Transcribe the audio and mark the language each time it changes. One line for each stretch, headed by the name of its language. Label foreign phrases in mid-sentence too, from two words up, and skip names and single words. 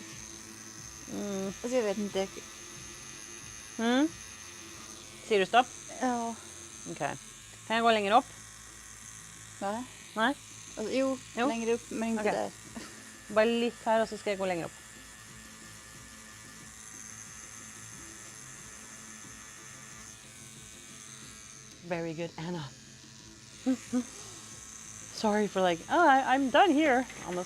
Swedish: Alltså jag vet inte.
Norwegian: Sier du stopp? Ja. Ok. Kan jeg gå lenger opp?
Swedish: Va?
Norwegian: Nei?
Swedish: Alltså, jo, Jo. längre upp men inte Okej. där.
Norwegian: Bare litt her, og så skal jeg gå lenger opp.
English: Very good, Anna. Sorry for like, oh, I'm done here. Almost.